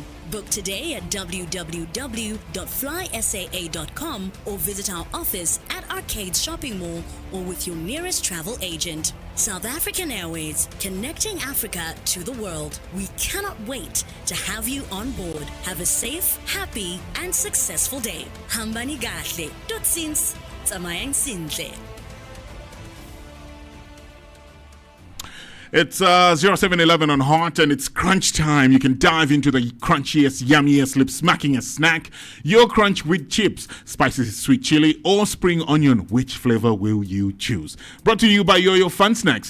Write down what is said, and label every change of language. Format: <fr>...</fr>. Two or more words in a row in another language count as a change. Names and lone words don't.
<en>Book today at www.flysaa.com or visit our office at Arcades Shopping Mall or with your nearest travel agent. South African Airways, connecting Africa to the world. We cannot wait to have you on board. Have a safe, happy, and successful day.</en> <zu>Hambani gahle. Totsiens.</zu> <st>Tsamayang sintle.</st> <en>It's 0711 on Hot, and it's crunch time. You can dive into the crunchiest, yummiest, lip-smackingest snack. Your crunch with chips, spicy sweet chili, or spring onion. Which flavor will you choose? Brought to you by Yo-Yo Fun Snacks.</en>